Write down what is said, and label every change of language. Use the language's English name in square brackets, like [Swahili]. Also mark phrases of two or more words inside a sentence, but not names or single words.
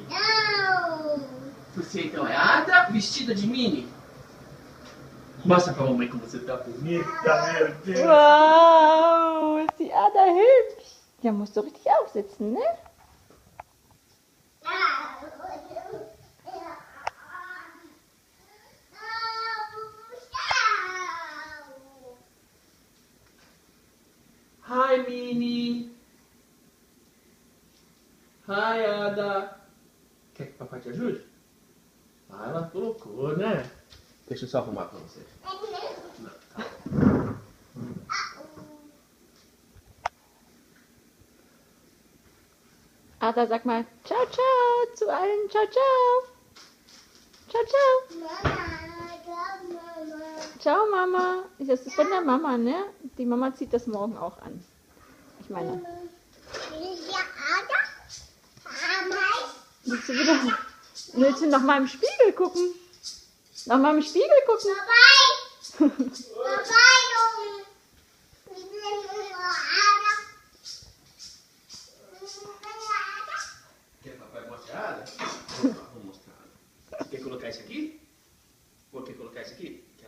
[Portuguese] Você então é a Ada vestida de Minnie? Mostra pra mamãe como você tá bonita, meu Deus. [German] Wow, ist die Ada hübsch. Ja, musst du richtig aufsitzen, ne? Hi, Minnie. Hi, Ada. [Portuguese] Quer que papai te ajude? Ah, ela colocou, né? Deixa eu só arrumar pra você. Não, tá. [German] Ada, sag mal ciao, ciao zu allen. Ciao, ciao. Ciao, ciao. Ciao, Mama. Das ist von der Mama, ne? Die Mama zieht das morgen auch an. Ich meine, willst du noch mal im Spiegel gucken? Noch mal im Spiegel gucken? [Portuguese] Quer que papai mostre a Ada? Vou mostrar a Ada. Você quer colocar isso aqui? Ou quer colocar isso aqui? Quer?